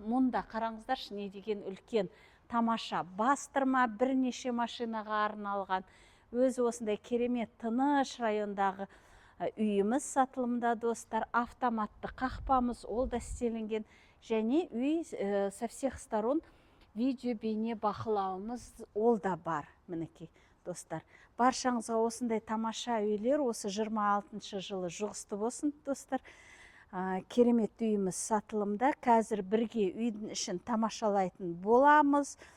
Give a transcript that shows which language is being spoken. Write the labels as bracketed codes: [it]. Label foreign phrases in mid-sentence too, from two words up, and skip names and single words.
[kk] Мұнда қараңыздаршы, не деген үлкен тамаша бастырма, бірнеше машинаға арналған. Өзі осындай керемет тыныш райондағы үйіміз сатылымда достар. Автоматты қақпамыз ол да істелінген және үй [ru] со всех сторон [kk] видео бейне бақылауымыз ол да бар. Мінекей достар, баршаңызға осындай тамаша үйлер осы 26 жылы жұғысты болсын достар. Керемет үйіміз сатылымда. Қазір бірге үйдің ішін тамашалайтын боламыз.